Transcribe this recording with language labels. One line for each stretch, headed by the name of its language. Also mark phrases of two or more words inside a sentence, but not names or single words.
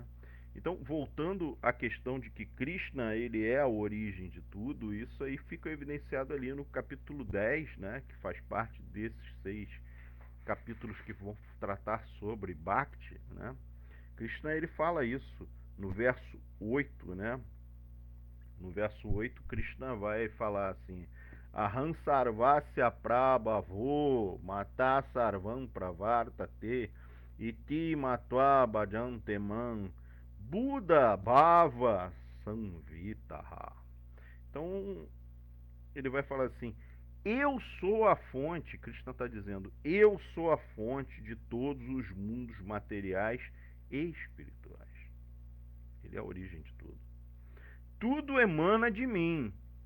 Portuguese: Então, voltando à questão de que Krishna ele é a origem de tudo, isso aí fica evidenciado ali no capítulo 10, né, que faz parte desses 6 capítulos que vão tratar sobre Bhakti, né? Krishna ele fala isso no verso 8, né? No verso 8, Krishna vai falar assim:
Sanskrit: Aham sarvasya prabhavo mata sarvam pravartate iti matva bhajanteman Buddha bhava samvitaha.
Portuguese: Então, ele vai falar assim: eu sou a fonte, Krishna está dizendo, eu sou a fonte de todos os mundos materiais e espirituais. Ele é a origem de tudo. Tudo emana de mim.